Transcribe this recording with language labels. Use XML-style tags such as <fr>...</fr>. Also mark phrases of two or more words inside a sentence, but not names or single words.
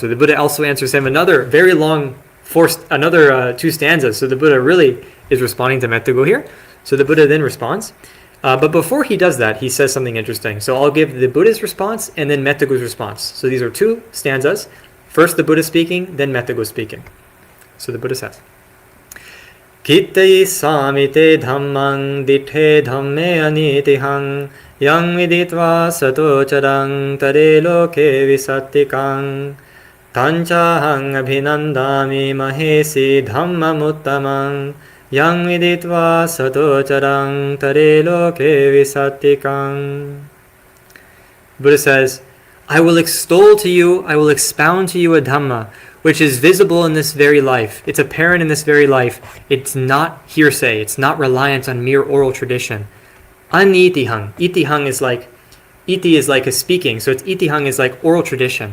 <en>The Buddha also answers him another very long, 2 stanzas. So the Buddha really is responding to Mettugo here. So the Buddha then responds. But before he does that, he says something interesting. So I'll give the Buddha's response and then Mettugo's response. So these are 2 stanzas. First the Buddha speaking, then Mettugo speaking. So the Buddha says,</en> <pi>Kittai samite dhammang dithe dhamme anitihang yang viditva sato charang tare loke visattikang tanchahang abhinandami mahesi dhammamuttamang yang viditva sato charang tare loke visattikang.</pi> <en>Buddha says, I will extol to you, I will expound to you a Dhamma, which is visible in this very life. It's apparent in this very life. It's not hearsay. It's not reliant on mere oral tradition. Anitihang. Itihang is like, iti is like a speaking. So it's itihang is like oral tradition.</en>